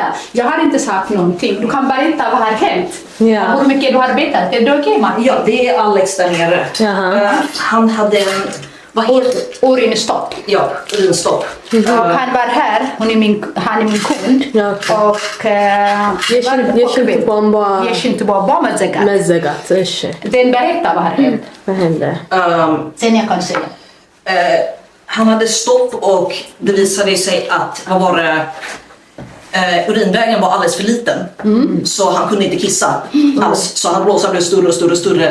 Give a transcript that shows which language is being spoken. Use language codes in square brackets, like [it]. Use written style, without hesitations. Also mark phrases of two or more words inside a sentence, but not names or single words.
[sv] Jag har inte sagt någonting. Du kan berätta vad har hänt. Ja. Hur mycket du har arbetat. Är det okej, Martin? Ja, det är Alex där nere. Jaha. Han hade en... Vad heter det? Urinstopp. Ja, urinstopp. Han var här, han är min kund. Ja, okej. Och [am] የሽንት ቧንቧ የሽንት ቧንቧ መዘጋት መዘጋት እሺ [sv] Den berättar vad har hänt. vad hände Sen jag kan säga. Han hade stopp och det visade sig att vad var det, urinvägen var alldeles för liten. Så han kunde inte kissa alls. Så hans blåsa blev större och större och större.